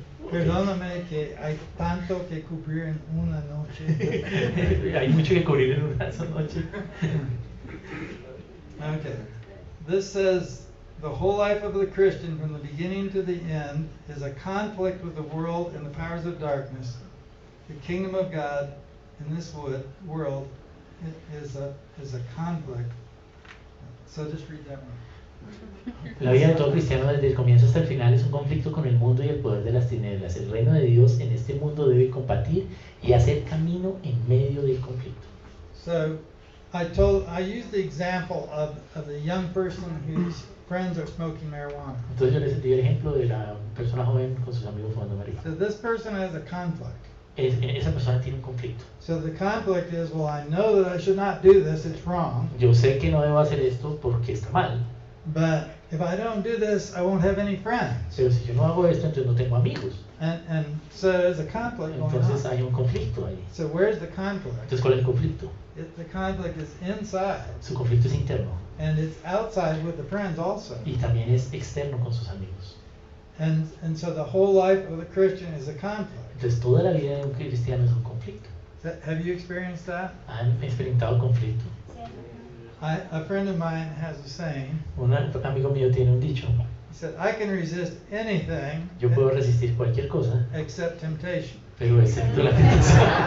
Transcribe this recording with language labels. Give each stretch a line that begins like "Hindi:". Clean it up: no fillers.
Spanish: Perdóname que hay tanto que cubrir en una noche. hay mucho que cubrir en una noche.
English: Okay. This says the whole life of the Christian from the beginning to the end is a conflict with the world and the powers of darkness the kingdom of God in this world is a conflict. So just read that one.
Spanish: La vida de todo cristiano desde el comienzo hasta el final es un conflicto con el mundo y el poder de las tinieblas. El reino de Dios en este mundo debe combatir y hacer camino en medio del conflicto.
English: So I used the example of the young person whose friends are smoking marijuana.
Spanish: Entonces yo les di el ejemplo de la persona joven con sus amigos fumando marihuana.
English: So this person has a conflict.
Spanish: Esa persona tiene un conflicto.
English: So the conflict is, well, I know that I should not do this, it's wrong.
Spanish: Yo sé que no debo hacer esto porque está mal.
English: But if I don't do this, I won't have any friends.
Spanish: Pero si yo no hago esto, entonces no tengo amigos.
English: And so there's a conflict going
Spanish: Entonces
English: on.
Spanish: hay un conflicto ahí.
English: So where's the conflict?
Spanish: Entonces, ¿cuál es el conflicto?
English: The conflict is inside,
Spanish: Su conflicto es interno
English: and it's outside with the friends also.
Spanish: y también es externo con sus amigos.
English: And so the whole life of a Christian is a conflict.
Spanish: Entonces, toda la vida de un cristiano es un conflicto.
English: Have you experienced that?
Spanish: ¿Han experimentado conflicto?
English: A friend of mine has a saying.
Spanish: Un amigo mío tiene un dicho.
English: He said, I can resist anything
Spanish: Yo puedo resistir cualquier cosa,
English: except temptation.
Spanish: pero excepto la tentación.